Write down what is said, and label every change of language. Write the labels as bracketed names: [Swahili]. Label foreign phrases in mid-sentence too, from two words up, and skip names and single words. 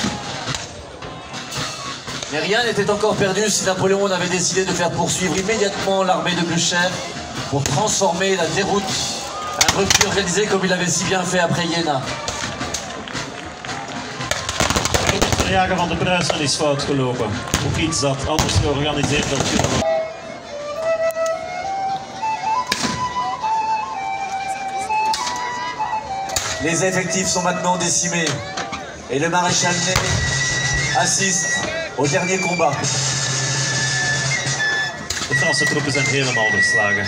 [French] Mais rien n'était encore perdu si Napoléon avait décidé de faire poursuivre immédiatement l'armée de Blücher pour transformer la déroute, un refus organisé comme il l'avait si bien fait après Jena. [Dutch] Het verjagen van de Pruisen is fout gelopen. Ook iets dat anders georganiseerd had kunnen. [French] Les effectifs sont maintenant décimés et le maréchal Ney assiste au dernier combat. [Dutch] De Franse troepen zijn helemaal verslagen.